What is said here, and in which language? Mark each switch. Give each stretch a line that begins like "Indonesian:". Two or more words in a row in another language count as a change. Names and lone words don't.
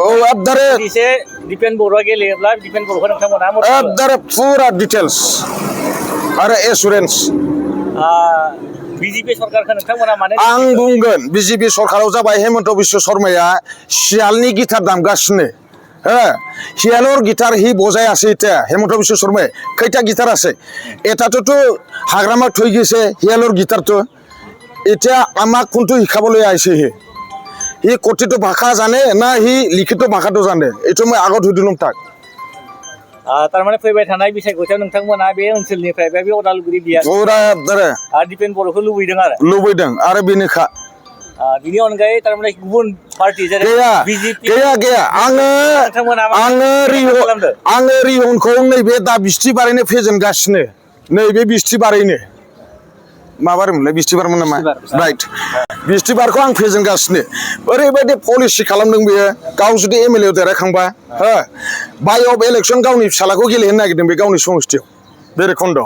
Bodo: एकदरे एसे डिफेन्स बर'आ गेलेयोब्ला डिफेन्स बर'खौ नोंथांमोना एकदरे फुरा डिटेल्स आरो एसुरेन्स बिजेपि सरकारखौ नोंथांमोना माने आं बुंगोन बिजेपि सरकाराव जाबाय हेमन्त बिश्व शर्माया सियालनि गिटार दामगासिनो
Assamese: শিয়ালৰ গিটাৰ সি বজাই আছে এতিয়া হেমন্ত বিশ্ব শৰ্মাই কেইটা গিটাৰ আছে এটাতো হাগ্ৰামা থৈ গৈছে শিয়ালৰ গিটাৰটো এতিয়া আমাক কোনটো শিকাবলৈ আহিছে সি কথিত ভাষা জানে না সি লিখিত ভাষাটো জানে এইটো মই আগত সুধিলোঁ তাক
Bodo: थारमाने फैबाय थानाय बिसायख'थियाव नोंथांमोना बे ओनसोलनिफ्राय बे उदालगुरि बिया पुरा डिफेन्स बर'खौ लुबैदों आरो बेनोखा बिनि अनगायै थारमाने गुबुन पार्टि जेरै गैया आङो रिहनखौ नैबे दा बिस्थिबारैनो फेजेनगासिनो नैबे बिस्थिबारैनो माबारमोनलाय बिस्थिबारमोन नामा राइट बिस्थिबारखौ आं फेजेनगासिनो ओरैबायदि पलिसि खालामदों बेयो गाव जुदि MLA देरहाखांबा बाय अफ इलेक्सन गावनि फिसालाखौ गेलेहोनो नागिरदों बे गावनि समस्थियाव भैरबखुन्दआव